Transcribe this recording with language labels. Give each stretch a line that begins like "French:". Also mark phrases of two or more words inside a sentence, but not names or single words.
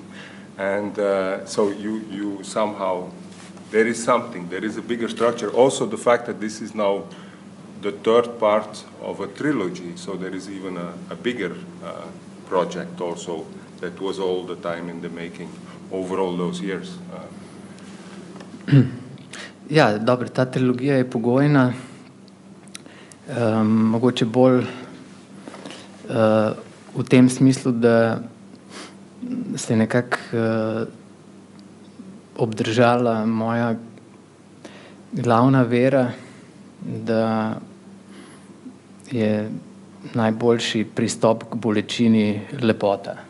English: And so you somehow, there is a bigger structure. Also the fact that this is now the third part of a trilogy, so there is even a bigger project also that was all the time in the making over all those years.
Slovenian: Ja, dobro, ta trilogija je pogojna, mogoče bolj v tem smislu, da se je nekako obdržala moja glavna vera, da je najboljši pristop k bolečini lepota.